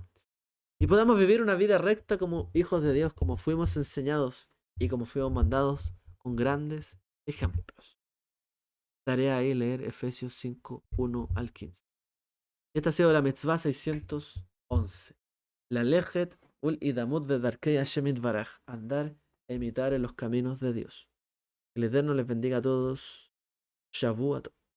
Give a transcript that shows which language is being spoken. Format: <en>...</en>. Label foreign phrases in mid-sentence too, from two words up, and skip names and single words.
<es>Y podamos vivir una vida recta como hijos de Dios, como fuimos enseñados y como fuimos mandados con grandes ejemplos. Tarea ahí leer Efesios 5, 1 al 15. Esta ha sido la mitzvah 611.</es> <he>ללכת ולהידמות בדרכי ה' יתברך.</he> <es>Andar e imitar en los caminos de Dios. Que el Eterno les bendiga a todos. Shavuot.</es>